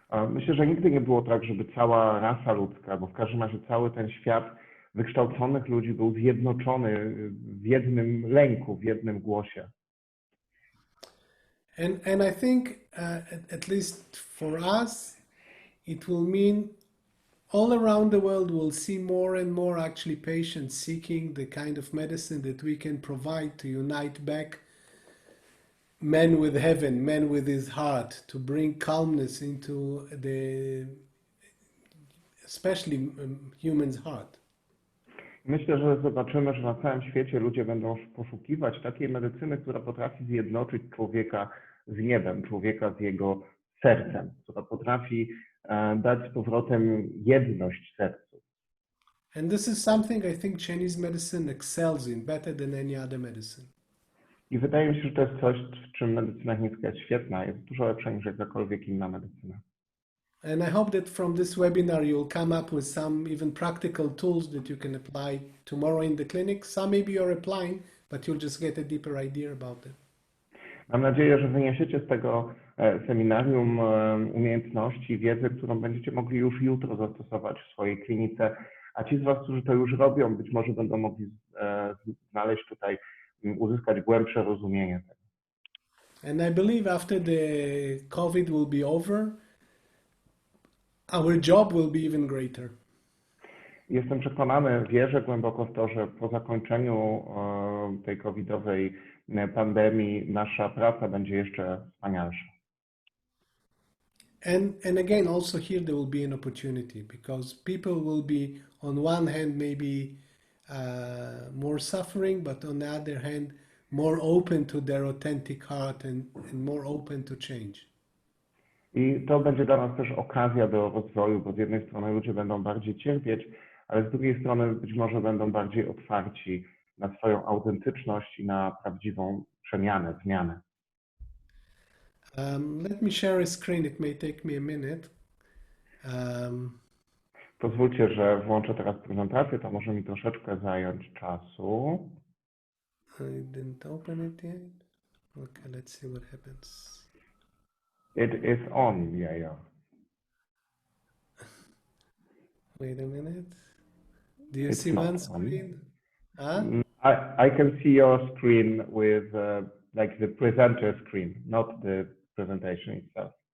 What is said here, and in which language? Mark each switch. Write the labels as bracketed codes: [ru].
[pl] Myślę, że nigdy nie było tak, żeby cała rasa ludzka, bo w każdym razie cały ten świat wykształconych ludzi był zjednoczony w jednym lęku, w jednym głosie. [en] And I think, at least for us, it will mean all around the world we'll see more and more actually patients seeking the kind of medicine that we can provide to unite back man with heaven, man with his heart, to bring calmness into the, especially human's heart. [pl] Myślę, że zobaczymy, że na całym świecie ludzie będą poszukiwać takiej medycyny, która potrafi zjednoczyć człowieka z niebem, człowieka z jego sercem, która potrafi dać z powrotem jedność sercu. [en] And this is something I think Chinese medicine excels in better than any other medicine. [pl] I wydaje mi się, że to jest coś, w czym medycyna chińska jest świetna, jest dużo lepsza niż jakakolwiek inna medycyna. [en] And I hope that from this webinar you'll come up with some even practical tools that you can apply tomorrow in the clinic. Some maybe you're applying, but you'll just get a deeper idea about it. [pl] Mam nadzieję, że wyniesiecie z tego seminarium umiejętności, wiedzę, którą będziecie mogli już jutro zastosować w swojej klinice, a ci z Was, którzy to już robią, być może będą mogli znaleźć tutaj, uzyskać głębsze rozumienie tego. [en] And I believe after the COVID will be over, our job will be even greater. [pl] Jestem przekonany, wierzę głęboko w to, że po zakończeniu tej covidowej pandemii nasza praca będzie jeszcze wspanialsza. [en] And again, also here there will be an opportunity, because people will be on one hand maybe more suffering, but on the other hand more open to their authentic heart and more open to change. [pl] I to będzie dla nas też okazja do rozwoju, bo z jednej strony ludzie będą bardziej cierpieć, ale z drugiej strony być może będą bardziej otwarci na swoją autentyczność i na prawdziwą przemianę, zmianę. [en] Let me share a screen. It may take me a minute. [pl] Pozwólcie, że włączę teraz prezentację, to może mi troszeczkę zająć czasu. [en] I didn't open it yet. Okay, let's see what happens. It is on, Yair. Wait a minute. Do you It's see not one on. screen? Huh? I can see your screen with like the presenter screen, not the presentation itself.